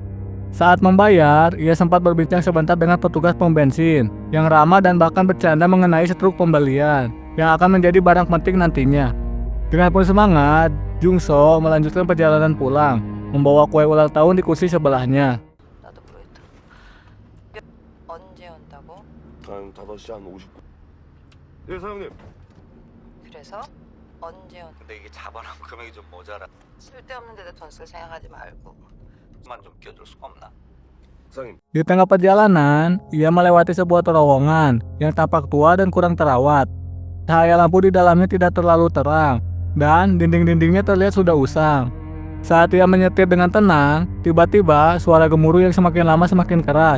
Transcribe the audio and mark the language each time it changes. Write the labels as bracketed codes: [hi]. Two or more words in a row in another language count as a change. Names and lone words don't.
[id] Saat membayar, ia sempat berbincang sebentar dengan petugas pom bensin yang ramah dan bahkan bercanda mengenai struk pembelian yang akan menjadi barang penting nantinya. Dengan penuh semangat, Jung-soo melanjutkan perjalanan pulang, membawa kue ulang tahun di kursi sebelahnya. [ko] 나도 모르겠다. 언제 온다고? 한 5시 한 50분. 네 사장님. 그래서 언제 온? 근데 이게 잡아놓은 금액이 좀 모자라. 쓸데없는 데다 돈 쓸 생각하지 말고. 만 좀 끼워줄 수가 없나? 사장님. [id] Di tengah perjalanan, ia melewati sebuah terowongan yang tampak tua dan kurang terawat. Cahaya lampu di dalamnya tidak terlalu terang, dan dinding-dindingnya terlihat sudah usang. Saat ia menyetir dengan tenang, tiba-tiba suara gemuruh yang semakin lama semakin keras.